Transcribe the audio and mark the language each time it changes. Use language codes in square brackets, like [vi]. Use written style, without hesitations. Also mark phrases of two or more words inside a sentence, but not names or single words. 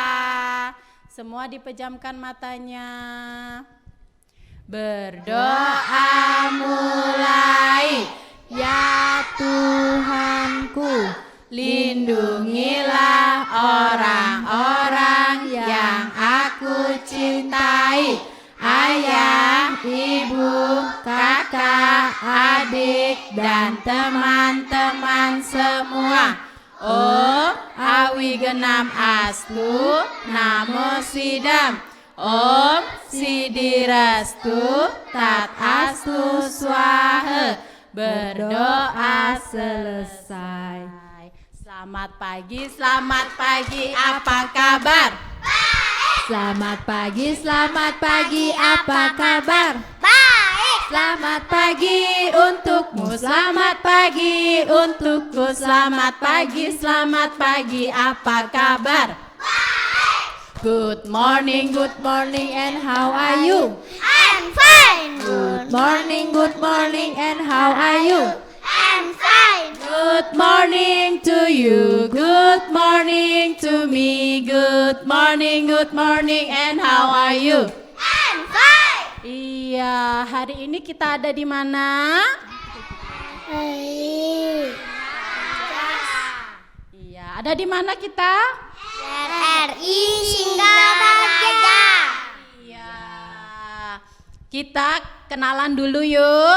[id] Semua dipejamkan matanya. Berdoa mulai, ya Tuhanku, lindungilah orang-orang yang aku cintai. Ayah, ibu, kakak, adik, dan teman-teman semua. [sa] ओं अविघ्नम् अस्तु नमः सिद्धम्. ओं सिद्धिर् अस्तु तद् अस्तु स्वाहा. [id] Berdoa selesai. Selamat pagi, apa kabar? Selamat pagi, apa kabar? baik. Selamat Pagi untukmu, selamat pagi untukku, selamat pagi, apa kabar? [en] Good morning, and how are you? I'm fine. Good morning, and how are you? I'm fine. Good morning to you, good morning to me, good morning, and how are you? I'm fine. [id] Iya, hari ini kita ada di mana? Iya, ada di mana kita? RRI Singgaraja. Iya. Kita kenalan dulu yuk.